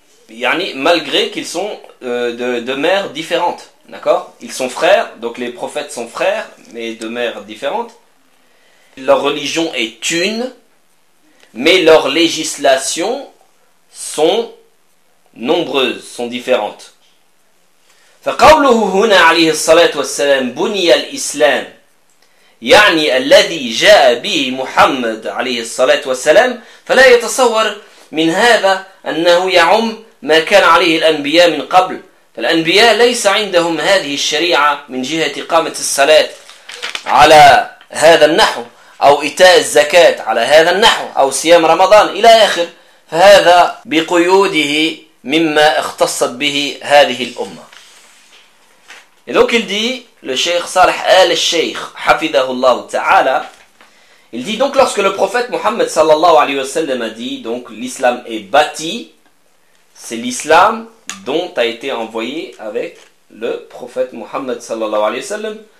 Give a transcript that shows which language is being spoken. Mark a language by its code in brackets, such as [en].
[fr] Yani, malgré qu'ils sont de mères différentes, d'accord? Ils sont frères, donc les prophètes sont frères, mais de mères différentes. Leur religion est une, mais leurs législations sont nombreuses, sont différentes. [ar] فقوله هنا عليه الصلاة والسلام بني الإسلام يعني الذي جاء به محمد عليه الصلاة والسلام فلا يتصور من هذا أنه يعم ما كان عليه الأنبياء من قبل فالأنبياء ليس عندهم هذه الشريعة من جهة إقامة الصلاة على هذا النحو أو إيتاء الزكاة على هذا النحو أو صيام رمضان إلى آخر فهذا بقيوده مما اختصت به هذه الأمة. [fr] Et donc il dit, le Cheikh Salih al-Sheikh, hafidahullah ta'ala, il dit donc lorsque le prophète Mohammed sallallahu alayhi wa sallam a dit, donc l'islam est bâti, c'est l'islam dont a été envoyé avec le prophète Mohammed sallallahu alayhi wa sallam.